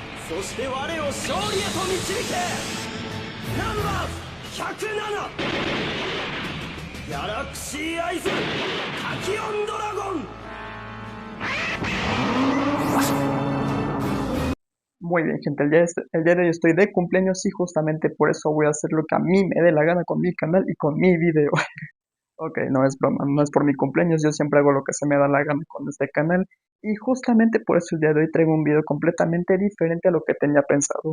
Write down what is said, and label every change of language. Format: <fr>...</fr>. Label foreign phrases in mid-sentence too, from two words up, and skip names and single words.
<ja>そして我を勝利へと導け。ナンバー107ギャラクシーアイズタキオンドラゴン。</ja> <es>Muy bien, gente, el día de hoy estoy de cumpleaños y justamente por eso voy a hacer lo que a mí me dé la gana con mi canal y con mi video. Ok, no es broma, no es por mi cumpleaños, yo siempre hago lo que se me da la gana con este canal y justamente por eso el día de hoy traigo un video completamente diferente a lo que tenía pensado.</es>